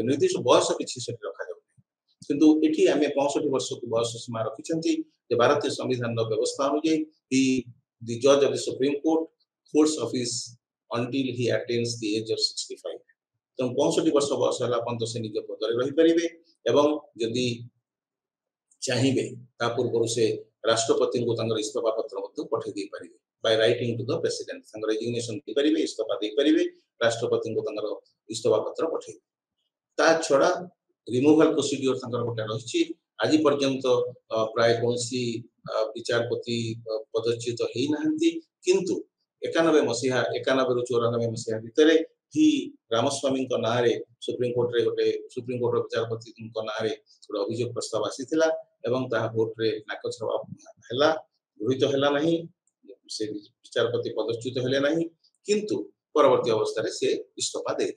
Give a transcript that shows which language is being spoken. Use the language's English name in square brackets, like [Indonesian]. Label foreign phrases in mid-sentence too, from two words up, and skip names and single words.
[Odia] ନିର୍ଦ୍ଦିଷ୍ଟ ବୟସ କିଛି ସେଠି ରଖାଯାଉ। କିନ୍ତୁ ଏଠି ଆମେ 65 ବର୍ଷକୁ ବୟସ ସୀମା ରଖିଛନ୍ତି ଯେ ଭାରତୀୟ ସମ୍ବିଧାନର ବ୍ୟବସ୍ଥା ଅନୁଯାୟୀ [English] the judge of the Supreme Court holds office until he attains the age of 65. [Odia] ତେଣୁ 65 ବର୍ଷ ବୟସ ହେଲା ପର୍ଯ୍ୟନ୍ତ ସେ ନିଜ ପଦରେ ରହିପାରିବେ ଏବଂ ଯଦି ଚାହିଁବେ ତା ପୂର୍ବରୁ ସେ ରାଷ୍ଟ୍ରପତିଙ୍କୁ ତାଙ୍କର ଇସ୍ତଫା ପତ୍ର ମଧ୍ୟ ପଠାଇ ଦେଇପାରିବେ [English] by writing to the president, [Odia] ତାଙ୍କର ରେଜିଗ୍ନେସନ ଦେଇପାରିବେ, ଇସ୍ତଫା ଦେଇପାରିବେ, ରାଷ୍ଟ୍ରପତିଙ୍କୁ ତାଙ୍କର ଇସ୍ତଫା ପତ୍ର ପଠାଇବେ। ତା ଛଡା [English] removal procedure [Odia] ତାଙ୍କର ଗୋଟେ ରହିଛି। ଆଜି ପର୍ଯ୍ୟନ୍ତ ପ୍ରାୟ କୌଣସି ବିଚାରପତି ପଦଚ୍ୟୁତ ହେଇନାହାନ୍ତି, କିନ୍ତୁ 91 ମସିହା 91 ରୁ 94 ମସିହା ଭିତରେ ରାମସ୍ୱାମୀଙ୍କ ନାଁରେ ସୁପ୍ରିମକୋର୍ଟର ବିଚାରପତିଙ୍କ ନାଁରେ ଗୋଟେ ଅଭିଯୋଗ ପ୍ରସ୍ତାବ ଆସିଥିଲା ଏବଂ ତାହା ଭୋଟରେ ନାକଛଡ଼ା ହେଲା, ଗୃହୀତ ହେଲା ନାହିଁ, ସେ ବିଚାରପତି ପଦଚ୍ୟୁତ ହେଲେ ନାହିଁ, କିନ୍ତୁ ପରବର୍ତ୍ତୀ ଅବସ୍ଥାରେ ସେ ଇସ୍ତଫା ଦେଇଦେଲେ।